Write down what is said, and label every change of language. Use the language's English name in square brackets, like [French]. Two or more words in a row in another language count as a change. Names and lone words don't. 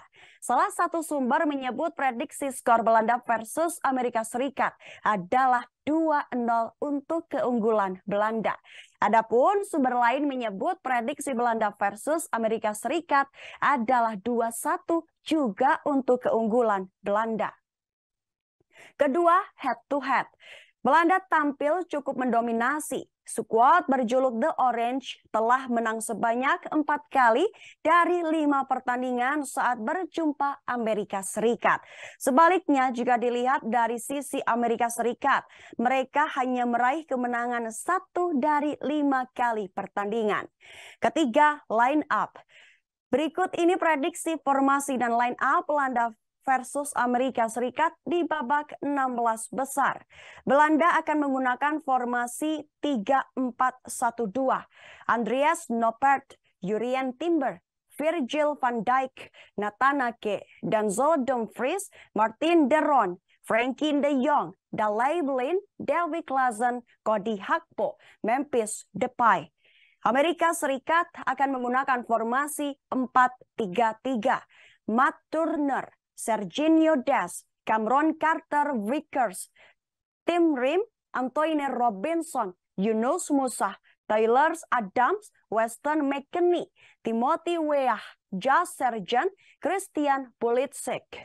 [Indonesian] Salah satu sumber menyebut prediksi skor Belanda versus Amerika Serikat adalah 2-0 untuk keunggulan Belanda. Adapun sumber lain menyebut prediksi Belanda versus Amerika Serikat adalah 2-1 juga untuk keunggulan Belanda. Kedua, [English] head to head. [Indonesian] Belanda tampil cukup mendominasi. Skuad berjuluk The Orange telah menang sebanyak 4 kali dari 5 pertandingan saat berjumpa Amerika Serikat. Sebaliknya, jika dilihat dari sisi Amerika Serikat, mereka hanya meraih kemenangan 1 dari 5 kali pertandingan. Ketiga, [English] line up. [Indonesian] Berikut ini prediksi formasi dan [English] line up [Indonesian] Belanda versus Amerika Serikat di babak 16 besar. Belanda akan menggunakan formasi 3-4-1-2. Andreas Noppert, Jurrien Timber, Virgil van Dijk, Nathan Ake, Denzel Dumfries, Martin de Roon, Frenkie de Jong, Daley Blind, Davy Klaassen, Cody Gakpo, Memphis Depay. Amerika Serikat akan menggunakan formasi 4-3-3. Matt Turner, Serginho Dest, Cameron Carter-Vickers, Tim Ream, Antoine Robinson, Yunus Musa, Tyler Adams, Weston McKennie, Timothy Weah, Josh Sargent, Christian Pulisic.